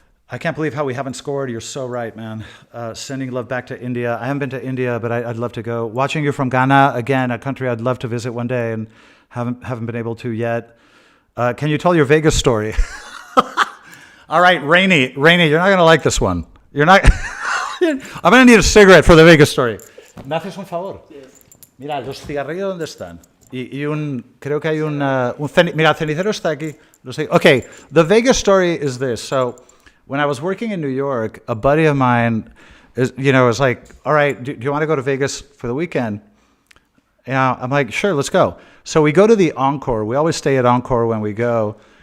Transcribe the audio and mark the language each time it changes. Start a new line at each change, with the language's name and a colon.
English: I can't believe how we haven't scored. You're so right, man. Sending love back to India. I haven't been to India, but I'd love to go. Watching you from Ghana, again, a country I'd love to visit one day and haven't been able to yet. Can you tell your Vegas story? All right, Rainy, you're not going to like this one. You're not. I'm going to need a cigarette for the Vegas story.
Spanish: ¿Me haces un favor?
English: Yes.
Spanish: Mira, los cigarrillos, ¿dónde están? Creo que hay mira, el cenicero está aquí.
English: Okay, the Vegas story is this. So, when I was working in New York, a buddy of mine was like, all right, do you want to go to Vegas for the weekend? Yeah, I'm like, sure, let's go. So we go to the Encore. We always stay at Encore when we go.